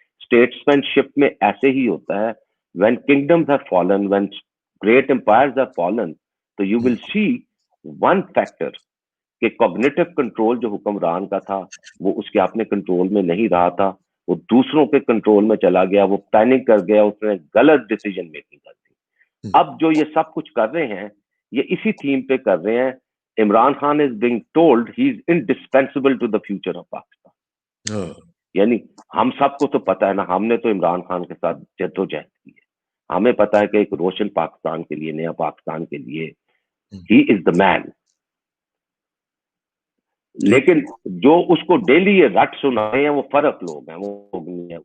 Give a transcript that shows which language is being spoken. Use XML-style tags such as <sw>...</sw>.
<ur>Statesman شپ میں ایسے ہی ہوتا ہے.</ur> <en>when kingdoms have fallen,</en> <ur>when great empires have fallen, تو</ur> <en>you will see one factor</en> <ur>کہ کوگنیٹو کنٹرول جو حکمران کا تھا وہ اس کے اپنے کنٹرول میں نہیں رہا تھا, وہ دوسروں کے کنٹرول میں چلا گیا, وہ پینک کر گیا, اس نے غلط ڈیسیجن میکنگ کر دی. اب جو یہ سب کچھ کر رہے ہیں یہ اسی تھیم پہ کر رہے ہیں.</ur> <en>Imran Khan is being told he is indispensable to the future of Pakistan.</en> <ur>یعنی ہم سب کو تو پتا ہے نا, ہم نے تو عمران خان کے ساتھ جدوجہد کی ہے, ہمیں پتا ہے کہ ایک روشن پاکستان کے لیے, نیا پاکستان کے لیے</ur> <en>he is the man.</en> <ur>لیکن جو اس کو ڈیلی یہ رٹ سنائے ہیں وہ فرق لوگ ہیں, وہ نہیں ہیں.</ur>